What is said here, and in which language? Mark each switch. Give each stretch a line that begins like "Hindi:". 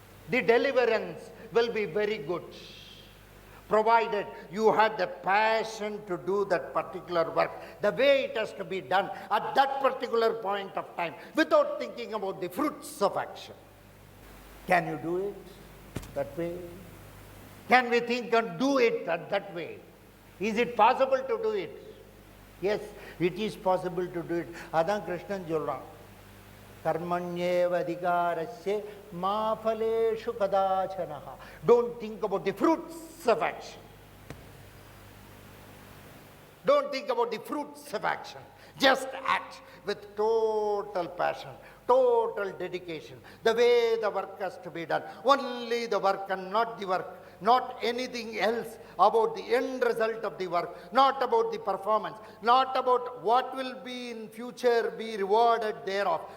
English: The deliverance will be very good, provided you had the passion to do that particular work the way it has to be done at that particular point of time without thinking about the fruits of action. Can you do it that way? Can we think and do it that way? Is it possible to do it? Yes, it is possible to do it.
Tamil: அதான் கிருஷ்ணன் சொல்றான்,
Sanskrit: கர்மண்யேவதிகாரஸ்ய மா பலேஷு கதாசனஹ.
English: Don't think about the fruits of action. Don't think about the fruits of action. Just act with total passion, total dedication, the way the work has to be done. Only the work and not the work, not anything else about the end result of the work, not about the performance, not about what will be in future be rewarded thereof.